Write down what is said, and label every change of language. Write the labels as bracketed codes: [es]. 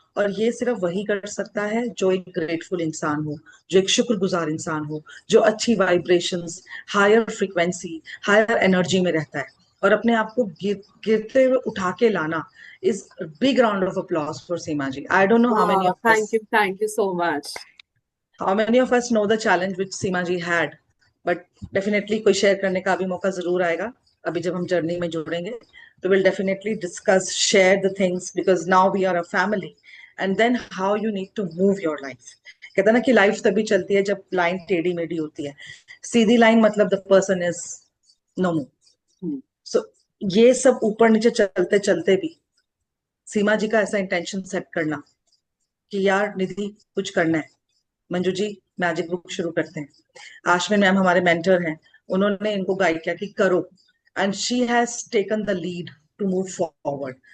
[hi] और ये सिर्फ वही कर सकता है जो एक ग्रेटफुल इंसान हो, जो एक शुक्रगुजार इंसान हो, जो अच्छी vibrations, higher frequency, higher energy में रहता है। और अपने आप को गिरते हुए उठा के लाना [en] is big round of applause for [hi] Seema ji. [en] I don't know thank you so much. how many of us know the challenge which Seema ji had, but definitely [hi] कोई शेयर करने का भी मौका जरूर आएगा। अभी जब हम जर्नी में जुड़ेंगे तो [en] we'll definitely discuss, share the things, because now we are a family, and then how you need to move your life। [hi] कहते हैं ना कि लाइफ तभी चलती है जब लाइन टेढ़ी मेढ़ी होती है, सीधी लाइन मतलब [en] The person is no move. [hi] सो ये सब ऊपर नीचे चलते चलते भी सीमा जी का ऐसा इंटेंशन सेट करना कि यार निधि कुछ करना है, मंजू जी मैजिक बुक शुरू करते हैं, आश्विन मैम हमारे मेंटर हैं, उन्होंने इनको गाइड किया कि करो, [en] And she has taken the lead to move forward.